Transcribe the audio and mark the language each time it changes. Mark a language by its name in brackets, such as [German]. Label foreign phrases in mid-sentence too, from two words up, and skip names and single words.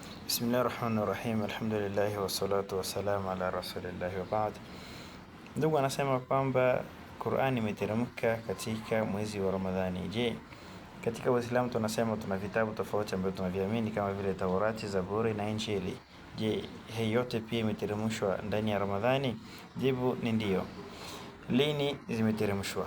[Arabic] بسم الله الرحمن الرحيم الحمد لله والصلاة والسلام على رسول الله وبعد. [Swahili] Ndugu anasema kwamba Qur'ani imeteremka katika mwezi wa Ramadhani. Je, katika Uislamu tunasema tuna vitabu tofauti ambavyo tunaviamini kama vile Taurati, Zaburi na Injili. Je, hii yote pia imeteremshwa ndani ya Ramadhani? Jibu ni ndio. Lini zimeteremshwa?